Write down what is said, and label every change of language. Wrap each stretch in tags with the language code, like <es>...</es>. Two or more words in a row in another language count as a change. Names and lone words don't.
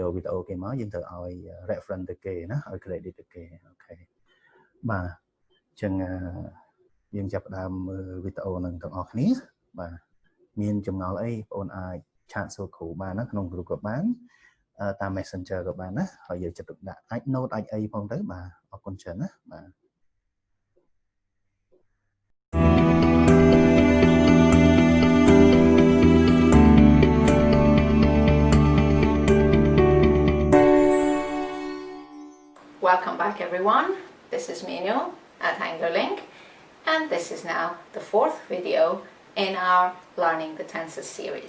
<km>យកវីដេអូគេមកយើងត្រូវឲ្យ reference ទៅគេណាឲ្យ credit ទៅគេអូខេបាទអញ្ចឹងយើងចាប់ផ្ដើមមើលវីដេអូនឹងទាំងអស់គ្នាបាទមានចម្ងល់អីបងប្អូនអាចឆាតសួរគ្រូបានណាក្នុង group ក៏បានតាម Messenger ក៏បានណាហើយយើងចិត្តទុកដាក់អាច note អាចអីផងទៅបាទអរគុណច្រើនណាបាទ</km> <en>Welcome back everyone, this is Mino at AngloLink and this is now the fourth video in our Learning the Tenses series.</en>